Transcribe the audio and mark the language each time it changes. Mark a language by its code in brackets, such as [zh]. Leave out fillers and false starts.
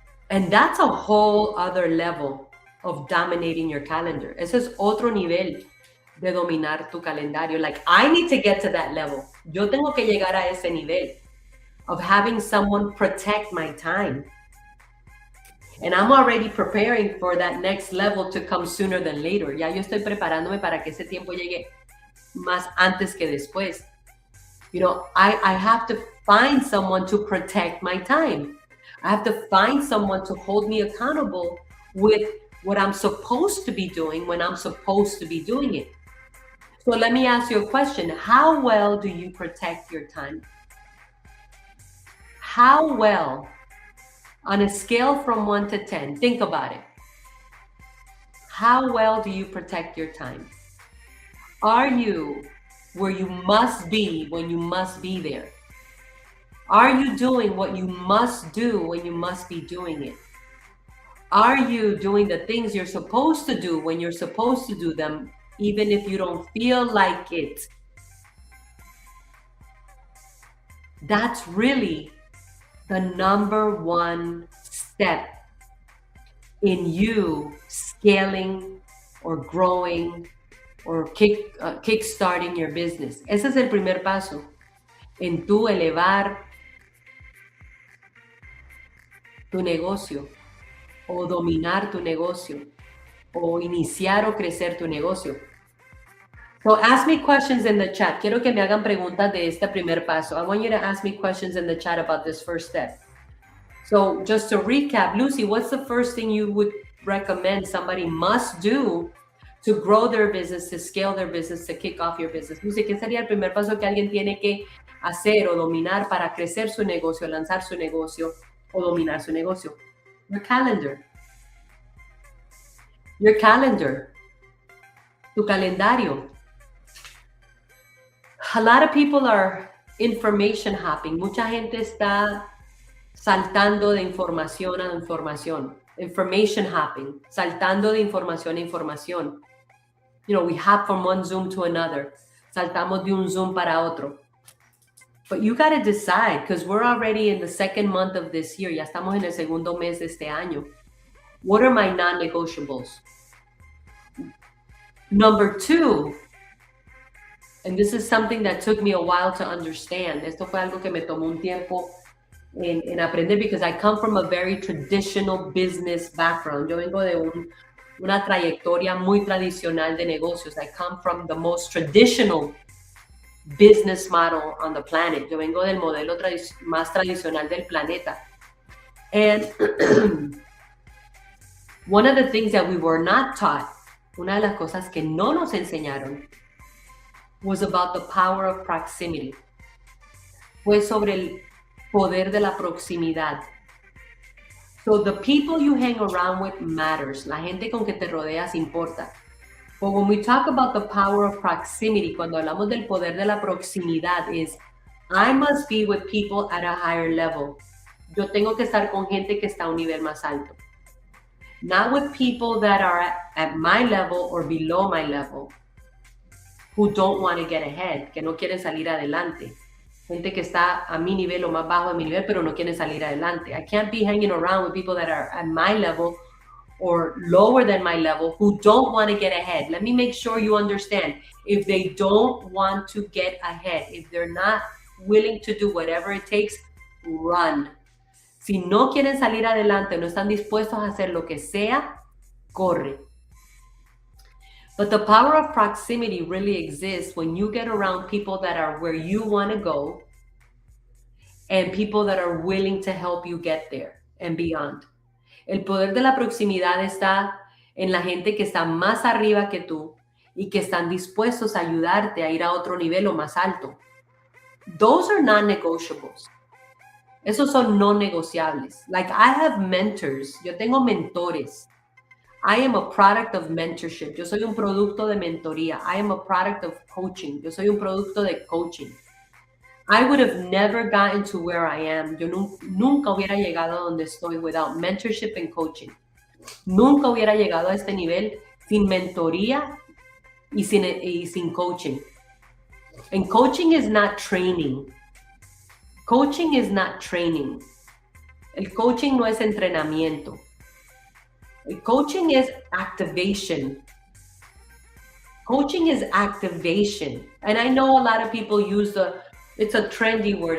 [en] And that's a whole other level of dominating your calendar. [es] Ese es otro nivel de dominar tu calendario. [en] Like, I need to get to that level. [es] Yo tengo que llegar a ese nivel [en] of having someone protect my time. And I'm already preparing for that next level to come sooner than later. [es] Ya yo estoy preparándome para que ese tiempo llegue más antes que después. [en] You know, I have to find someone to protect my time. I have to find someone to hold me accountable with what I'm supposed to be doing when I'm supposed to be doing it. So let me ask you a question. How well do you protect your time? How well, on a scale from 1 to 10, think about it. How well do you protect your time? Are you where you must be when you must be there? Are you doing what you must do when you must be doing it? Are you doing the things you're supposed to do when you're supposed to do them, even if you don't feel like it? That's really the number one step in you scaling or growing or kickstarting your business. [es] Ese es el primer paso en tu elevar tu negocio o dominar tu negocio o iniciar o crecer tu negocio. [en] So ask me questions in the chat. [es] Quiero que me hagan preguntas de este primer paso. [en] I want you to ask me questions in the chat about this first step. So just to recap, Lucy, what's the first thing you would recommend somebody must do to grow their business, to scale their business, to kick off your business? [es] Lucy, ¿qué sería el primer paso que alguien tiene que hacer o dominar para crecer su negocio, lanzar su negocio o dominar su negocio? [en] Your calendar. Your calendar. [es] Tu calendario. [en] A lot of people are information hopping. [es] Mucha gente está saltando de información a información. [en] Information hopping. [es] Saltando de información a información. [en] You know, we hop from one Zoom to another. [es] Saltamos de un Zoom para otro. [en] But you got to decide, because we're already in the second month of this year. [es] Ya estamos en el segundo mes de este año. [en] What are my non-negotiables? Number two, and this is something that took me a while to understand. [es] Esto fue algo que me tomó un tiempo en aprender, [en] because I come from a very traditional business background. [es] Yo vengo de una trayectoria muy tradicional de negocios. [en] I come from the most traditional business model on the planet. [es] Yo vengo del modelo más tradicional del planeta. [en] And one of the things that we were not taught, [es] una de las cosas que no nos enseñaron, [en] was about the power of proximity. [es] Fue sobre el poder de la proximidad. [en] So the people you hang around with matters. [es] La gente con que te rodeas importa. [en] But when we talk about the power of proximity, [es] cuando hablamos del poder de la proximidad, [en] is I must be with people at a higher level. [es] Yo tengo que estar con gente que está a un nivel más alto. [en] Not with people that are at my level or below my level, who don't want to get ahead, [es] que no quieren salir adelante. Gente que está a mi nivel o más bajo de mi nivel, pero no quieren salir adelante. [en] I can't be hanging around with people that are at my level or lower than my level who don't want to get ahead. Let me make sure you understand. If they don't want to get ahead, if they're not willing to do whatever it takes, run. [es] Si no quieren salir adelante, no están dispuestos a hacer lo que sea, corre. [en] But the power of proximity really exists when you get around people that are where you want to go and people that are willing to help you get there and beyond. [es] El poder de la proximidad está en la gente que está más arriba que tú y que están dispuestos a ayudarte a ir a otro nivel o más alto. [en] Those are non-negotiables. [es] Esos son no negociables. [en] Like I have mentors. [es] Yo tengo mentores. [en] I am a product of mentorship. [es] Yo soy un producto de mentoría. [en] I am a product of coaching. [es] Yo soy un producto de coaching. [en] I would have never gotten to where I am. [es] Yo nunca hubiera llegado a donde estoy [en] without mentorship and coaching. [es] Nunca hubiera llegado a este nivel sin mentoría y sin coaching. [en] And coaching is not training. Coaching is not training. [es] El coaching no es entrenamiento. El coaching [en] is activation. Coaching is activation. And I know a lot of people use it's a trendy word.